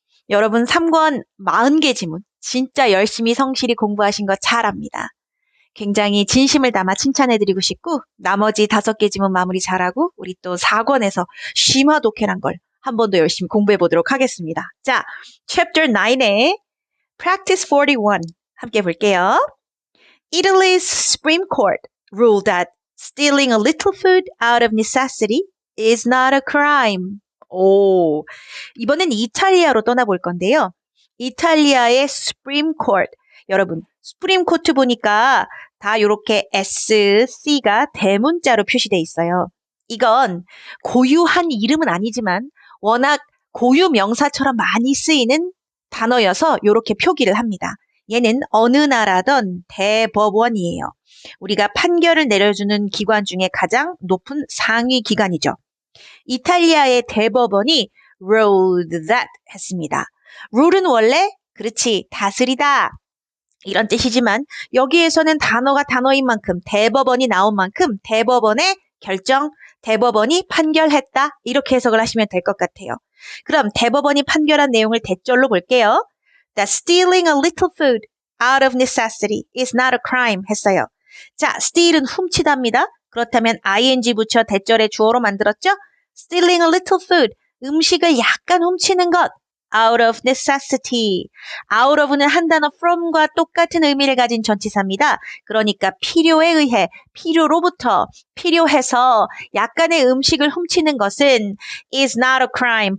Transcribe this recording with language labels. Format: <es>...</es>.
<ko>여러분 3권 40개 지문 진짜 열심히 성실히 공부하신 거 잘 압니다. 굉장히 진심을 담아 칭찬해드리고 싶고 나머지 5개 지문 마무리 잘하고 우리 또 4권에서 심화 독해란 걸 한 번 더 열심히 공부해보도록 하겠습니다. 자, Chapter 9의 Practice 41 함께 볼게요.</ko> <en>Italy's Supreme Court ruled that stealing a little food out of necessity is not a crime.</en> <ko>오, 이번엔 이탈리아로 떠나볼 건데요. 이탈리아의 Supreme Court. 여러분, Supreme Court 보니까 다 이렇게 S, C가 대문자로 표시되어 있어요. 이건 고유한 이름은 아니지만 워낙 고유 명사처럼 많이 쓰이는 단어여서 이렇게 표기를 합니다. 얘는 어느 나라든 대법원이에요. 우리가 판결을 내려주는 기관 중에 가장 높은 상위 기관이죠. 이탈리아의 대법원이</ko> <en>ruled that</en> <ko>했습니다. rule은 원래 그렇지 다스리다 이런 뜻이지만 여기에서는 단어가 단어인 만큼 대법원이 나온 만큼 대법원의 결정, 대법원이 판결했다 이렇게 해석을 하시면 될 것 같아요. 그럼 대법원이 판결한 내용을 대절로 볼게요.</ko> <en>That stealing a little food out of necessity is not a crime</en> <ko>했어요. 자, steal은 훔치다입니다. 그렇다면 ing 붙여 대절의 주어로 만들었죠?</ko> <en>Stealing a little food,</en> <ko>음식을 약간 훔치는 것.</ko> <en>Out of necessity.</en> <ko>Out of는 한 단어 from과 똑같은 의미를 가진 전치사입니다. 그러니까 필요에 의해, 필요로부터, 필요해서 약간의 음식을 훔치는 것은</ko> <en>is not a crime.</en>